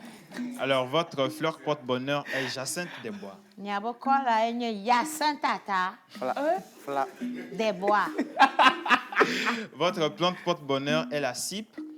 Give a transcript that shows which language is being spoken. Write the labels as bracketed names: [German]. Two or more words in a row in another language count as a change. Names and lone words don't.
[French] Alors, votre fleur porte-bonheur est Jacinthe des Bois. [Ewe] Nyabokola enye Yasantata [French] des bois. Votre plante porte-bonheur est la cype.